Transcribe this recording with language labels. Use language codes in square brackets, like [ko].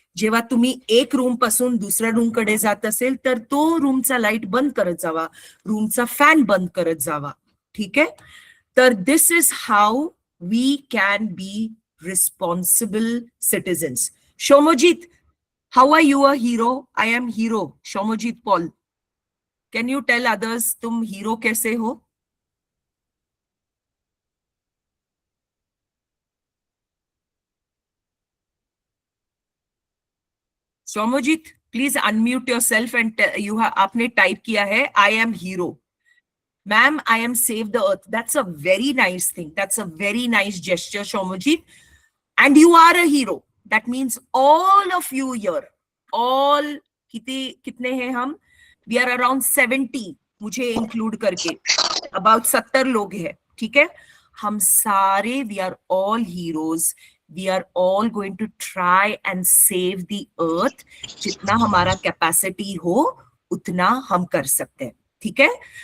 [mr] जेव्हा तुम्ही एक रूम पासून दुसऱ्या रूम कडे जात असेल तर तो रूमचा लाईट बंद करत जावा, रूमचा फॅन बंद करत जावा. ठीक आहे. [en] तर this is how we can be responsible citizens. Shoumojit, how are you a hero? I am hero. Shoumojit Paul, can you tell others [hi] तुम हीरो कैसे हो? [en] Shoumojit, please unmute yourself and you [hi] आपने टाइप किया है [en] I am hero. Ma'am, I am save the earth. That's a very nice thing. That's a very nice gesture, Shomujit. And you are a hero. That means all of you here, all [hi] kitne hain hum? [en] We are around 70, [hi] मुझे include करके. [en] About 70 [hi] लोग हैं, ठीक है? हम सारे, [en] we are all heroes. We are all going to try and save the earth. [hi] जितना हमारा capacity हो, उतना हम कर सकते हैं, ठीक है?